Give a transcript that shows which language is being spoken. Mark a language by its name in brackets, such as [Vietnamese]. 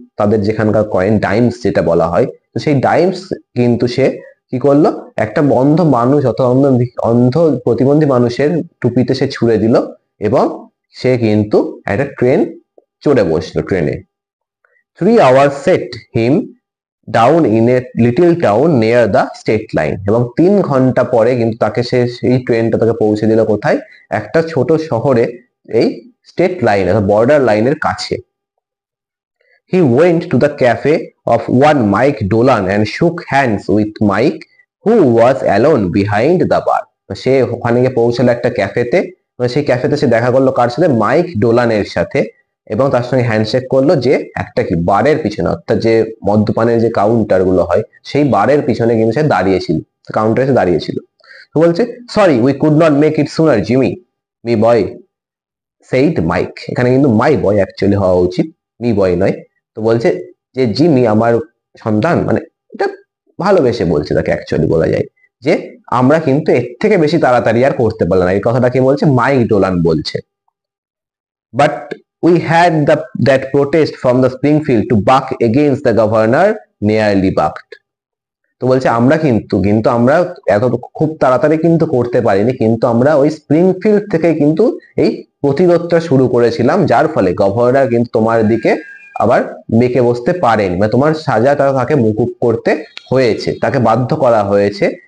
[Bangla] তাদের যেখানকার কয়েন ডাইমস যেটা বলা হয়, তো সেই ডাইমস কিন্তু সে কি করলো, একটা অন্ধ মানুষ অথবা অন্ধ প্রতিবন্ধী মানুষের টুপিতে সে ছুঁড়ে দিল এবং সে কিন্তু একটা ট্রেন চড়ে বসলো ট্রেনে। [English] 3 hours set him down in a little town near the state line, [Bangla] এবং 3 ঘন্টা পরে কিন্তু তাকে সেই ট্রেনটা তাকে পৌঁছে দিল কোথায়, একটা ছোট শহরে, এই স্টেট লাইন বর্ডার লাইনের কাছে। [English] He went to the cafe of one Mike Dolan and shook hands with Mike, who was alone behind the bar. [Bangla] সে ওখানে গিয়ে পৌঁছালো একটা ক্যাফেতে, সেই ক্যাফেতে সে দেখা করলো কার সাথে, মাইক ডোলানের সাথে, এবং তার সঙ্গে হ্যান্ডশেক করলো, যে একটা কি বারের পিছনে, অর্থাৎ যে মদ্যপানের যে কাউন্টার গুলো হয় সেই বারের পিছনে কিন্তু সে দাঁড়িয়েছিল, কাউন্টারে সে দাঁড়িয়েছিল। তো বলছে, [English] Sorry we could not make it sooner Jimmy, me boy said Mike. [Bangla] এখানে কিন্তু মাই বয় অ্যাকচুয়ালি হওয়া উচিত, মি বয় নয়। তো বলছে যে জিমি আমার সন্তান, মানে এটা ভালোবেসে বলছে তাকে, অ্যাকচুয়ালি বলা যায় যে আমরা কিন্তু এর থেকে বেশি তাড়াতাড়ি আর করতে পারলাম না, এই কথাটা কে বলছে, মাইক ডোলান বলছে। [English] But we had that protest from the Springfield to buck against the governor nearly bucked. [Bangla] তো বলছে আমরা কিন্তু আমরা এত খুব তাড়াতাড়ি কিন্তু করতে পারিনি, কিন্তু আমরা ওই স্প্রিংফিল্ড থেকে কিন্তু এই প্রতিরোধটা শুরু করেছিলাম, যার ফলে গভর্নর কিন্তু তোমার দিকে আবার বেঁকে বসতে পারেন, মানে তোমার সাজা তাকে মুকুব করতে হয়েছে, তাকে বাধ্য করা হয়েছে।